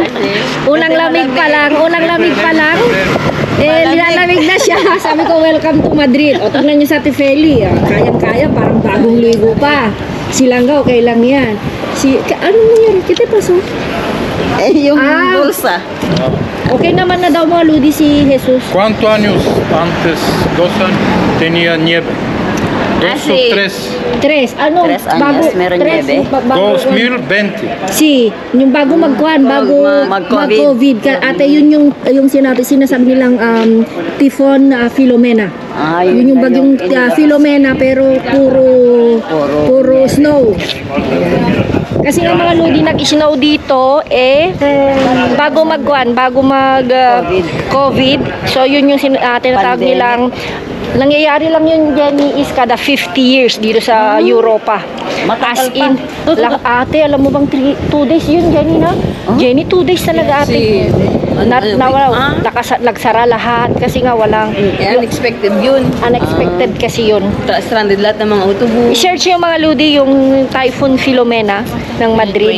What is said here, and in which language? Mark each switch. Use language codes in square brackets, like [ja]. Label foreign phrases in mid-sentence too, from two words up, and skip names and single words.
[tl] Unang lamig pa lang. Nilalamig na siya. Sabi ko, [en] welcome to Madrid. [tl] O, tignan niyo sa Ate Feli. Kayang-kaya, parang bagong ligo pa. Silangga, okay lang yan. Ano nangyari? Kita paso? Yung bulsa. Okay naman na daw mga Ludi si Jesus. [es] ¿Cuántos años antes, 2 años, tenía nieve? 2 o 3. 3. [tl] Ano? [es] 3 años, meron niebe. 2020. [tl] Si, yung bago bago mag-COVID. Ate, yun yung sinasabi nilang Typhoon Filomena. Yun yung bagyong Filomena pero puro snow. Kasi nga mga Lodi nag-snow dito bago mag-COVID. So yun yung tinatawag nilang nangyayari lang yun, Jenny, is kada 50 years dito sa Europa. [en] As in, [tl] ate, alam mo bang 2 days yun, Jenny, na? Jenny, 2 days talaga, ate. Nagsara lahat kasi nga walang... Unexpected yun. Unexpected kasi yun. Stranded lahat ng mga autobus. I-search yung mga Ludi, yung Typhoon Filomena ng Madrid.